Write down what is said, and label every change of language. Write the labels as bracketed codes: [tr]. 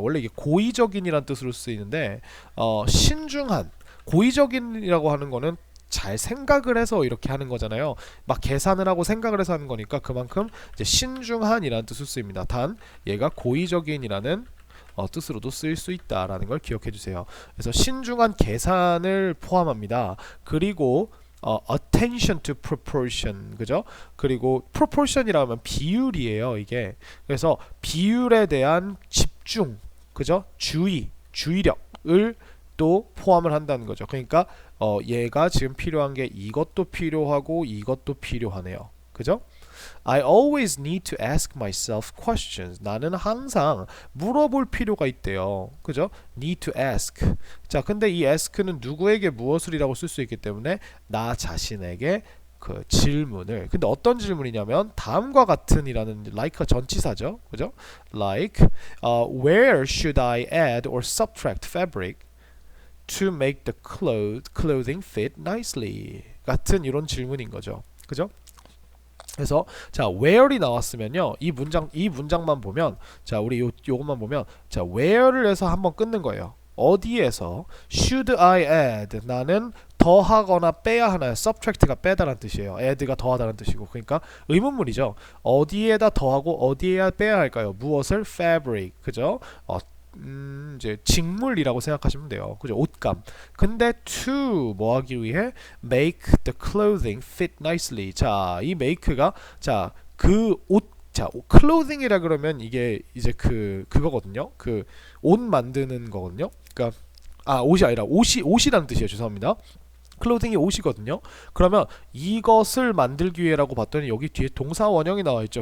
[ko] 원래 이게 고의적인이란 뜻으로 쓰이는데 신중한, 고의적인이라고 하는 거는 잘 생각을 해서 이렇게 하는 거잖아요. 막 계산을 하고 생각을 해서 하는 거니까 그만큼 이제 신중한이라는 뜻으로 쓰입니다. 단 얘가 고의적인이라는 뜻으로도 쓰일 수 있다라는 걸 기억해 주세요. 그래서 신중한 계산을 포함합니다. 그리고 [en] attention to proportion, [ko] 그죠? 그리고 proportion이라면 비율이에요, 이게. 그래서 비율에 대한 집중, 그죠? 주의력을 또 포함을 한다는 거죠. 그러니까 얘가 지금 필요한 게 이것도 필요하고 이것도 필요하네요. 그죠? [en] I always need to ask myself questions. [ko] 나는 항상 물어볼 필요가 있대요. 그죠? [en] need to ask. [ko] 자, 근데 이 ask는 누구에게 무엇을이라고 쓸 수 있기 때문에 나 자신에게 그 질문을. 근데 어떤 질문이냐면 다음과 같은이라는 like가 전치사죠. 그죠? [en] like where should I add or subtract fabric to make the clothing fit nicely? [ko] 같은 이런 질문인 거죠. 그죠? 그래서 자 where이 나왔으면요 이 문장만 보면 자 우리 요것만 보면 자 where를 해서 한번 끊는 거예요. 어디에서 [en] should I add [ko] 나는 더하거나 빼야 하나요? subtract가 빼다라는 뜻이에요. add가 더하다라는 뜻이고 그러니까 의문문이죠. 어디에다 더하고 어디에야 빼야 할까요? 무엇을? fabric 그죠? 이제 직물이라고 생각하시면 돼요. 그죠? 옷감. 근데 [en] to [ko] 뭐 하기 위해 [en] make the clothing fit nicely. [ko] 자, 이 make가 자, clothing이라 그러면 이게 이제 그거거든요. 그 옷 만드는 거거든요. 그러니까 옷이 아니라 옷이라는 뜻이에요. 죄송합니다. 클로딩이 옷이거든요. 그러면 이것을 만들기 위해라고 봤더니 여기 뒤에 동사 원형이 나와 있죠.